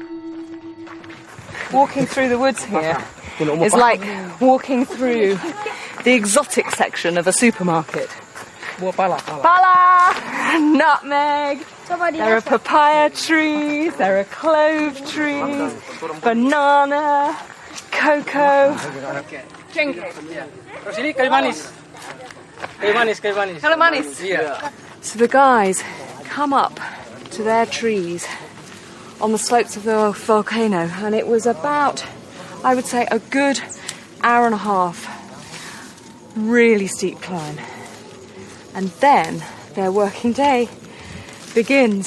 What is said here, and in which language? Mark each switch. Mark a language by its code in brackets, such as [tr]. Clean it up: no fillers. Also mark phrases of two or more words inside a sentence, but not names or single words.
[en] Walking through the woods here is like walking through the exotic section of a supermarket. Pala, nutmeg, there are papaya trees, there are clove trees, banana, cocoa. Drink it. [id] Ini kayu manis. Kayu manis, kayu manis. Kayu manis. [en] Yeah. So the guys come up to their trees on the slopes of the volcano, and it was about, I would say, a good hour and a half. Really steep climb. And then their working day begins.